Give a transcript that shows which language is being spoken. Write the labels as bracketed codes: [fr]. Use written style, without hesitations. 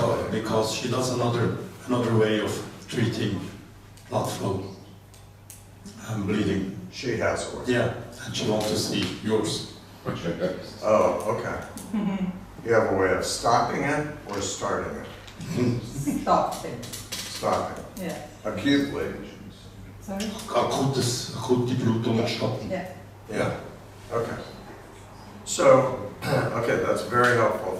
[en] Because she does another way of treating blood flow and bleeding. She has one. Yeah, and she wants to see yours. Oh, okay. You have a way of stopping it or starting it? Stopping. Stopping. Yeah. Acutely. Sorry? [de] Akut die Blutung stoppen. [en] Yeah. Yeah. Okay. So, okay, that's very helpful.